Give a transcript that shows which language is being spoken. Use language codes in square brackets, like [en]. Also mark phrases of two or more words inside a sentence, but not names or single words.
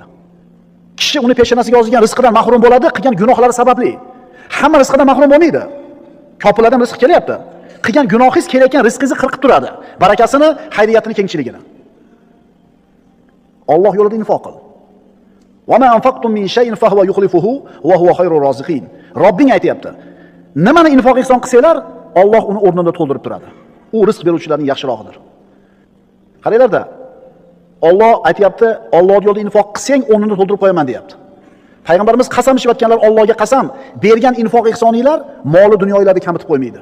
[uz] Kishi uni peshonasiga yozilgan rizqidan mahrum bo'ladi, qilgan gunohlari sababli. Hamma rizqidan mahrum bo'lmaydi. Ko'plardan rizq kelyapti. Qilgan gunohingiz kelayotgan rizqingizni qirqib turadi. Barakasini, xayriyatini, kengchiligini. Alloh yo'lida infoq qil. [ar] وما أنفقتم من شيء فهو يخلفه وهو خير الرازقين. [uz] Robbing aytayapti. Nimani infoq ihson qilsanglar, Alloh uni o'rnida to'ldirib turadi. U rizq beruvchilarning yaxshirog'idir. Qaranglar-da. Alloh aytayapti, Alloh yo'lida infoq qilsang, o'rnida to'ldirib qo'yaman deyapti. Payg'ambarimiz qasam ichayotganlar Allohga qasam, bergan infoq ihsoninglar moli dunyolarni kamitib qo'ymaydi.